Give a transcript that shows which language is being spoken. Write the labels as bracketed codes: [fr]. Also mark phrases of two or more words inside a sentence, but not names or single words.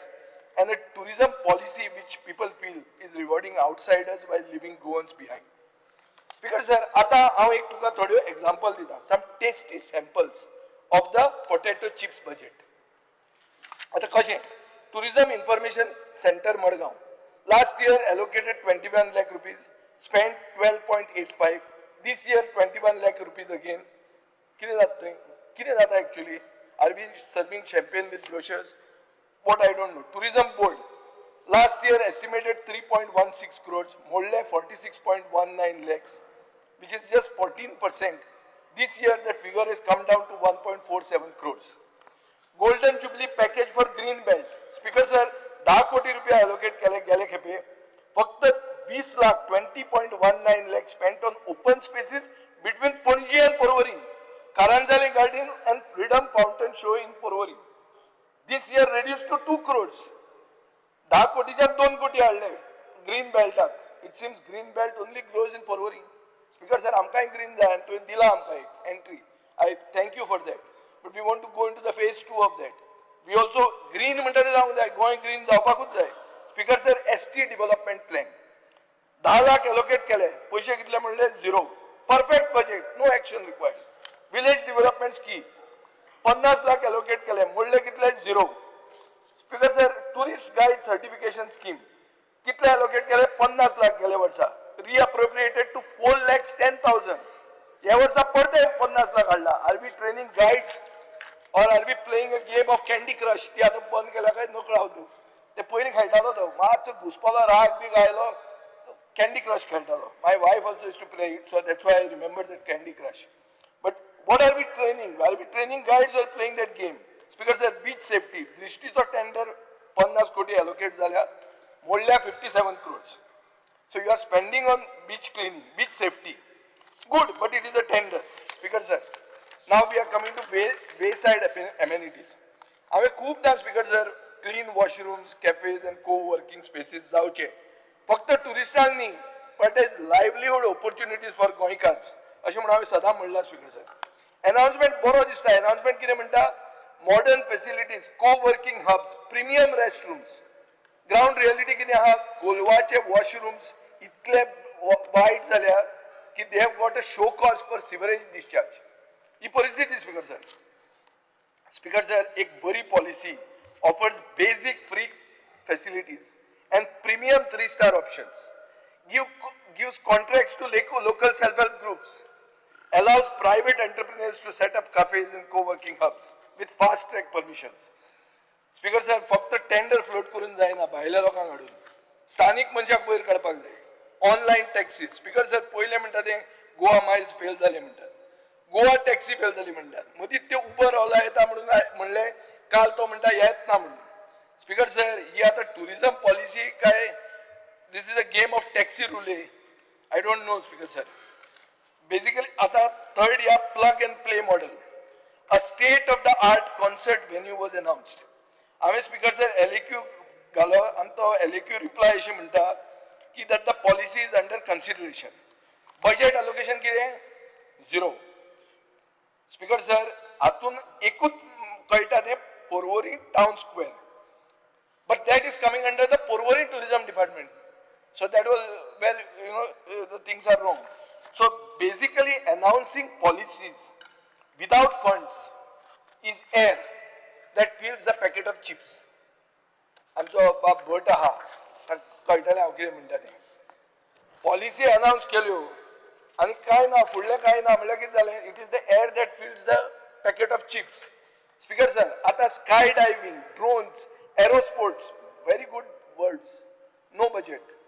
[en] And a tourism policy which people feel is rewarding outsiders while leaving Goans behind. Speaker sir, [kok] आता हांव एक तुका थोड्यो example दिता. [en] Some tasty samples of the potato chips budget. [kok] आता कशें? [en] Tourism Information Center Madgaon. Last year allocated 21 lakh rupees, spent 12.85. This year 21 lakh rupees again. [kok] कितें जाता actually? [en] Are we serving champagne with brochures? what I don't know. Tourism board. Last year estimated 3.16 crores, Molle 46.19 lakhs, which is just 14%. This year that figure has come down to 1.47 crores. Golden Jubilee package for Green Belt. Speaker sir, [kok] 10 कोटी रुपया allocate केले गेले खेपे. फक्त 20 लाख [en] 20.19 lakh spent on open spaces between Panaji and Porvorim. Karanjali Garden and Freedom Fountain Show in Porvorim. This year reduced to 2 crores. [kok] 10 कोटीच्यान 2 कोटी हाडले ग्रीन बेल्टाक. [en] It seems green belt only grows in Porvorim. Speaker sir, [kok] आमकांय green जाय आनी तुवें दिला आमकां entry. [en] I thank you for that. But we want to go into the phase 2 of that. We also green [kok] म्हणटा ते जावंक जाय, गोंय green जावपाकूच जाय. [en] Speaker sir, ST development plan. [kok] 10 लाख allocate केले, पैसे कितले म्हणले zero. [en] Perfect budget, no action required. Village development scheme. [kok] 50 लाख allocate केले, म्हणले कितले zero. [en] Speaker sir, tourist guide certification scheme. [kok] कितले allocate केले 50 लाख गेले वर्षा. [en] Reappropriated to 4,10,000. [kok] या वर्षा परते 50 लाख हाडला. [en] Are we training guides or are we playing a game of Candy Crush? [kok] ती आता बंद केला काय नको राव तू. ते पयलीं खेळटालो तो, मातसो घुसपालो राग बी गायलो. Candy Crush खेळटालो. [en] My wife also used to play it, so that's why I remember that Candy Crush. But what are we training? Are we training guides or playing that game? Speaker sir, beach safety. [kok] दृष्टीचो tender 50 कोटी allocate झाल्या. मोडल्या 57 crores. [en] So you are spending on beach cleaning, beach safety. Good, but it is a tender. Speaker sir, now we are coming to wayside amenities. [kok] आम्ही खूपदा [en] Speaker sir, clean washrooms, cafes and co-working spaces जावचे. [kok] फक्त टुरिस्टांक न्ही, [en] but as livelihood opportunities for गोंयकार्स. [kok] अशें म्हणून हांवें सदां म्हणलां [en] Speaker sir. [kok] Announcement बरो दिसता. Announcement कितें म्हणटा? [en] Modern facilities, co-working hubs, premium restrooms. Ground reality [kok] कितें आहा? कोलवाचे [en] washrooms [kok] इतले वायट जाल्या की [en] they have got a show cause for sewerage discharge. [kok] ही परिस्थिती [en] Speaker sir. Speaker sir, एक बरी policy offers basic free facilities and premium 3-star options. Gives contracts to local self-help groups. Allows private entrepreneurs to set up cafes and co-working hubs with fast-track permissions. Speaker sir, [kok] फक्त टेंडर फ्लोट करून जायना भायल्या लोकांक हाडून. स्थानिक मनशाक वयर काडपाक जाय. ऑनलायन टॅक्सी. [en] Speaker sir, [kok] पयले म्हणटा ते गोवा मायल्स फेल जाले म्हणटात. गोवा टॅक्सी फेल जाली म्हणटात. मदींच ते उबर ओला येता म्हणून म्हणले, काल तो म्हणटा येत ना म्हणून. [en] Speaker sir, [kok] ही आता टुरिझम पॉलिसी काय? [en] This is a game of taxi rule. I don't know Speaker sir. बेसिकली आता थर्ड या plug and play model. A state of the art concert venue was announced. [kok] हांवें [en] Speaker sir [kok] LAQ घालो आनी तो LAQ रिप्लाय अशें म्हणटा की [en] that the policy is under consideration. Budget allocation [kok] कितें? [en] Zero. Speaker sir, [kok] हातून एकूच कळटा तें Porvorim town square. [en] But that is coming under the Porvorim tourism department. So that was where the things are wrong. So basically announcing policies without funds is air that fills the packet of chips. [kok] आमचो बाप भट आहा, कळटलें हांव कितें म्हणटा तें. पॉलिसी अनाउन्स केल्यो आनी कांय ना, फुडलें कांय ना म्हणल्यार कितें जालें? [en] It is the air that fills the packet of chips. Speaker sir, आतां sky diving, drones, aerosports, very good words, no budget.